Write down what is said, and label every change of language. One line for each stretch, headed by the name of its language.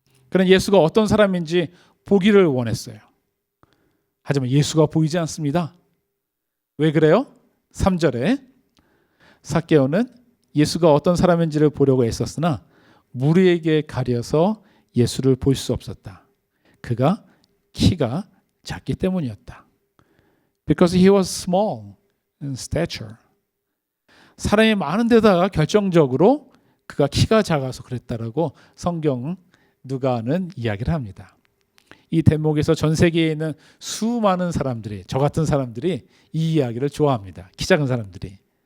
Korean: 그는 예수가 어떤 사람인지 보기를 원했어요. 하지만 예수가 보이지 않습니다. 왜 그래요? 3절에 삭개오는 예수가 어떤 사람인지를 보려고 애썼으나 무리에게 가려서 예수를 볼 수 없었다. 그가 키가 작기 때문이었다.
English: Because he was small in stature.
Korean: 사람이 많은 데다가 결정적으로 그가 키가 작아서 그랬다라고 성경 누가는 이야기를 합니다. 이 대목에서 전 세계에 있는 수많은 사람들이, 저 같은 사람들이 이 이야기를 좋아합니다. 키 작은 사람들이.